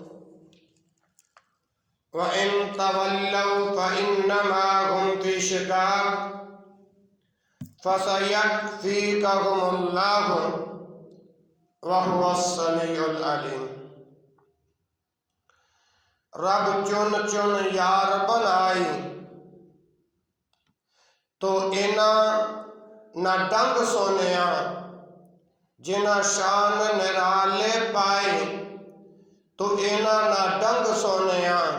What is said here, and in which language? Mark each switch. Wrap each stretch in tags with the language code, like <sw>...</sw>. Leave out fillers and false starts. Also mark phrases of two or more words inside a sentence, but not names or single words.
<ar>وإن تولوا فإنما هم في شقاق فسيكفيكهم الله وهو السميع العليم</ar> <skr>رب چن چن یار بنائی تو انہاں نہ ڈنگ سونیا جنہ شان نرالے پائے تو انہاں نہ ڈنگ سونیا</skr>